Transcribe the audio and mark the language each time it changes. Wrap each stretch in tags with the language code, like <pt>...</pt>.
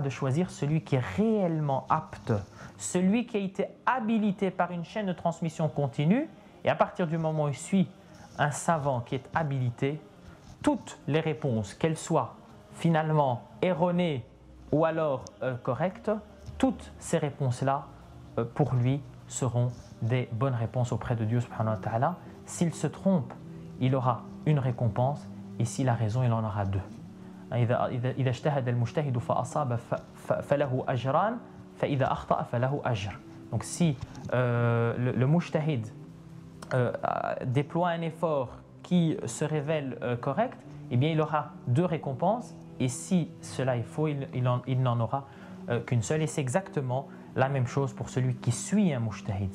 <fr>De choisir celui qui est réellement apte, celui qui a été habilité par une chaîne de transmission continue, et à partir du moment où il suit un savant qui est habilité, toutes les réponses, qu'elles soient finalement erronées ou alors correctes, toutes ces réponses-là, pour lui, seront des bonnes réponses auprès de Dieu subhanahu wa ta'ala. S'il se trompe, il aura une récompense, et s'il a raison, il en aura deux.</fr> <ar>إذا اجتهد المجتهد فأصاب فله أجران فإذا أخطأ فله أجر.</ar> <fr>Donc si le mujtahid déploie un effort qui se révèle correct, eh bien il aura deux récompenses, et si cela est faux, il n'en aura qu'une seule. Et c'est exactement la même chose pour celui qui suit un mujtahid.</fr>